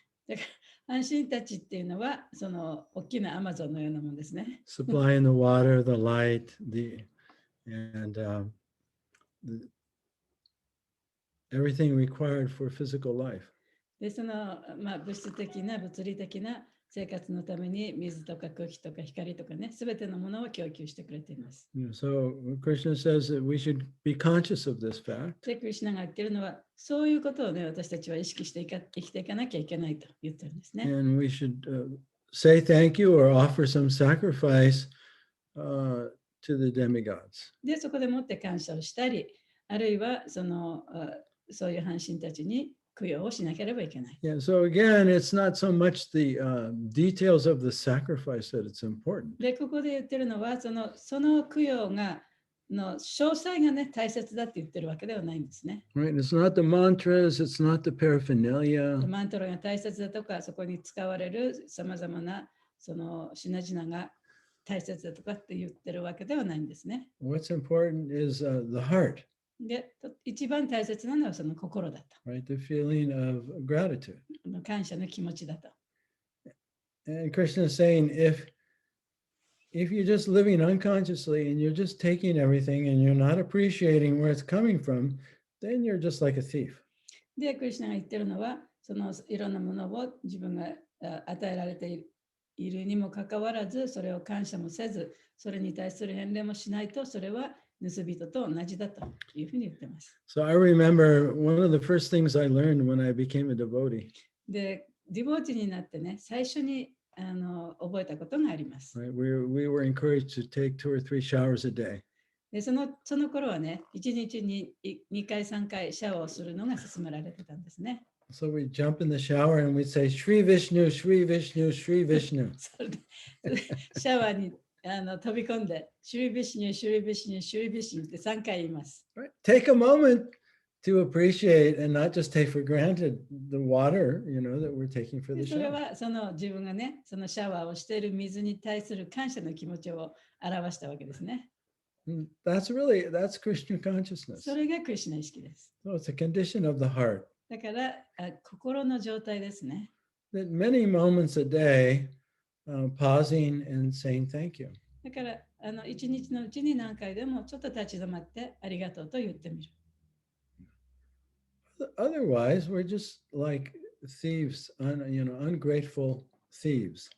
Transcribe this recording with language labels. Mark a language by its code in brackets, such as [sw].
[ja] だから半身たちっていうのはその大きな Amazon のようなもんですね。 [en] Supplying the water, the light, and everything required for physical life. [ja] で、その、物質的な物理的な生活のために水とか空気とか光とかね、すべてのものを供給してくれています。 [en] So Krishna says that we should be conscious of this fact. [ja] で、クリシュナが言ってるのは、そういうことをね、私たちは意識して生きていかなきゃいけないと言ってるんですね。 [en] And we should say thank you or offer some sacrifice to the demigods. [ja] で、そこでもって感謝をしたり、あるいはそういう半身たちに供養をしなければいけない。 [en] Yeah, so again, it's not so much the details of the sacrifice that it's important. [ja] で、ここで言ってるのは、その供養の詳細がね、大切だって言ってるわけではないんですね。 [en] Right? It's not the mantras, it's not the paraphernalia. [ja] マントラが大切だとか、そこに使われるさまざまなその品々が大切だとかって言ってるわけではないんですね。 [en] What's important is the heart, [ja] で、一番大切なのはその心だと。 [en] right? The feeling of gratitude. [ja] 感謝の気持ちだと。 [en] And Krishna is saying if you're just living unconsciously and you're just taking everything and you're not appreciating where it's coming from, then you're just like a thief. [ja] で、クリシュナが言ってるのは、そのいろんなものを自分が与えられているにもかかわらず、それを感謝もせず、それに対する返礼もしないと、それは盗人と同じだというふうに言ってます。 [en] So I remember one of the first things I learned when I became a devotee. [ja] で、ディボーティになってね、最初に覚えたことがあります。 [en] Right? We were encouraged to take 2 or 3 showers a day. [ja] で、その頃はね、1日に2回、3回シャワーをするのが勧められてたんですね。 [en] So we jump in the shower and we'd say, Shri Vishnu, Shri Vishnu, Shri Vishnu. [ja] それでシャワーに飛び込んで、シュリビシュニュ、シュリビシュニュ、シュリビシュニュって3回言います。 [en] Right? Take a moment to appreciate and not just take for granted the water, that we're taking for the [ja] それ [en] shower. [ja] はその自分がね、そのシャワーをしている水に対する感謝の気持ちを表したわけですね。 [en] And that's Krishna consciousness. [ja] それがクリシュナ意識です。 [en] So it's a condition of the heart [ja] だから心の状態ですね。 [en] that many moments a day, pausing and saying thank you. [ja] だから一日のうちに何回でもちょっと立ち止まってありがとうと言ってみる。 [en] Otherwise, we're just like thieves, ungrateful thieves.